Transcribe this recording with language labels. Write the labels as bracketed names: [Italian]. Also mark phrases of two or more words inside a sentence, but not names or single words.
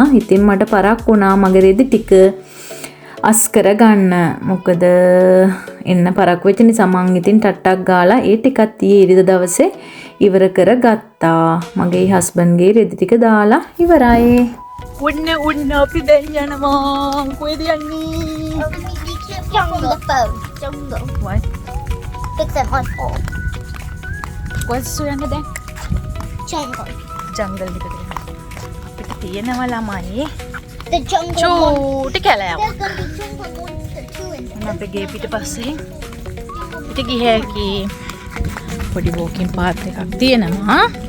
[Sinhala] ඉතින් මට පරක්කු වුණා මගේ රෙදි ටික අස් කරගන්න. මොකද එන්න පරක්කු වෙච්ච නිසා මං ඉතින් ටට්ටක් ගාලා ඒ ටිකත් ඊයේ ඉරිදා දවසේ ඉවර කරගත්තා. මගේ හස්බන්ඩ්ගේ රෙදි ටික දාලා ඉවරයි. උන්න අපි දැන් යනවා. කොහෙද යන්නේ? [English] Jungle phone. Jungle. What? Fix it on phone. [Sinhala] කොහෙද යන්නේ දැන්? Jungle. ජංගල් එකට යනවා. අපිට තියෙනවා ළමයි. [English] The jungle. [Sinhala] චූටි කැලයක්. [English] There's gonna be jungle monster too in there. [Sinhala] අපේ ගේ පිටපස්සේ පිට ගියහැකි පොඩි වෝකින් පාත් එකක් තියෙනවා.